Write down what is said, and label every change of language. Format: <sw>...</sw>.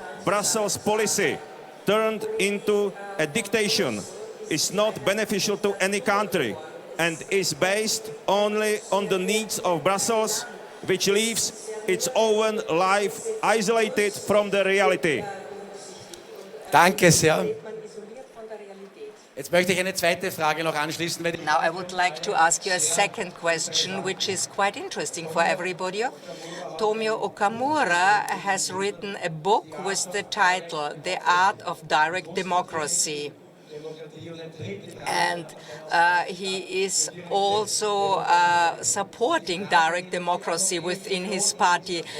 <en>Brussels policy turned into a dictation is not beneficial to any country and is based only on the needs of Brussels, which leaves its own life isolated from the reality.</en> <de>Danke sehr. Jetzt möchte ich eine zweite Frage noch anschließen.</de> <en>Now I would like to ask you a second question, which is quite interesting for everybody. Tomio Okamura has written a book with the title The Art of Direct Democracy. And he is also supporting direct democracy within his party.</en>